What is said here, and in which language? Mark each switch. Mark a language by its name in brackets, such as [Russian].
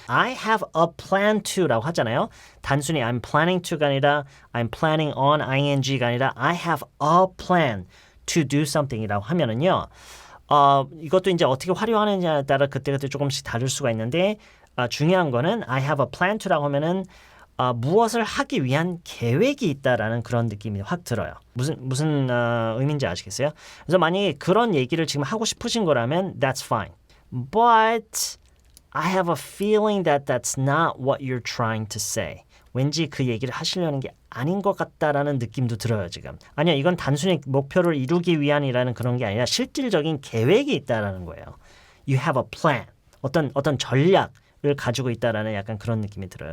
[Korean] I have a plan to라고 하잖아요. 단순히 I'm planning to가 아니라 I'm planning on ing가 아니라 I have a plan [English] to do something이라고 하면은요. [Korean] 이것도 이제 어떻게 활용하느냐에 따라 그때그때 조금씩 다를 수가 있는데 중요한 거는 I have a plan to라고 하면은 무엇을 하기 위한 계획이 있다라는 그런 느낌이 확 들어요. 무슨 의미인지 아시겠어요? 그래서 만약에 그런 얘기를 지금 하고 싶으신 거라면 [English] that's fine. But I have a feeling that that's not what you're trying to say. [Korean] 왠지 그 얘기를 하시려는 게 아닌 것 같다라는 느낌도 들어요, 지금. 아니야, 이건 단순히 목표를 이루기 위한이라는 그런 게 아니라 실질적인 계획이 있다라는 거예요. [English] You have a plan. [Korean] 어떤 전략을 가지고 있다라는 약간 그런 느낌이 들어요.